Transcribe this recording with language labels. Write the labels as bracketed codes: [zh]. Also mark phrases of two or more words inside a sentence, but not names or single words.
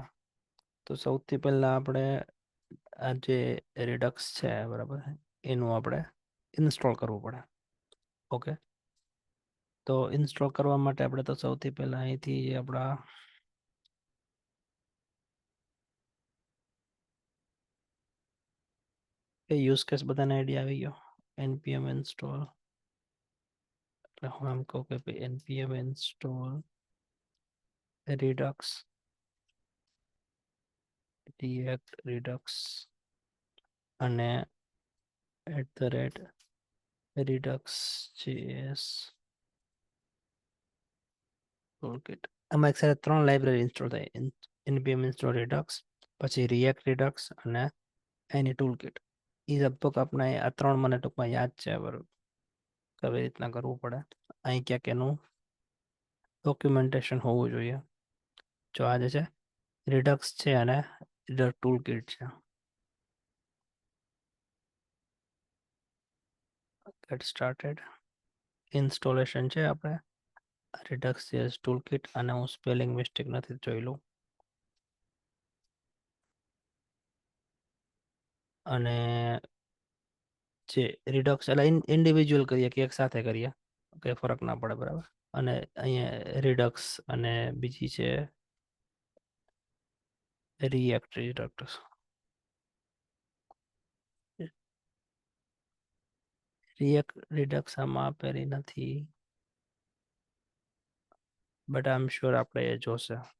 [gu] તો સૌથી પહેલા આપણે આ જે રિડક્સ છે, બરાબર, એનું આપણે ઇન્સ્ટોલ કરવું પડે. ઓકે, તો ઇન્સ્ટોલ કરવા માટે આપણે તો સૌથી પહેલા અહીંથી આપણા [en] use case [gu] બધાને આઈડિયા આવી ગયો. [en] npm install, [gu] એટલે હું એમ કહું કે ભાઈ [en] npm install redux redux [gu] અને redux js toolkit. આમાં એક સાથે 3 લાઇબ્રેરી ઇન્સ્ટોલ થાય. [en] npm install redux, [gu] પછી react redux અને એની toolkit. એ લગભગ આપણે આ 3 મને ટૂંકમાં યાદ છે, બરોબર, કેવી રીતના કરવું પડે. અહીં ક્યાંક એનું ડોક્યુમેન્ટેશન હોવું જોઈએ. જો આ જે છે redux છે અને toolkit છે. [en] get started. [gu] ઇન્સ્ટોલેશન છે આપણે redux js toolkit, અને હું [en] spelling mistake [gu] નથી જોઈ લઉં. અને જે redux એટલે ઇન્ડિવિજ્યુઅલ કરીએ કે એક સાથે કરીએ, કઈ ફરક ના પડે, બરાબર. અને અહીંયા redux અને બીજી છે redux redux આમાં આપેલી નથી, [en] but I am sure [gu] આપણે એ જોશે.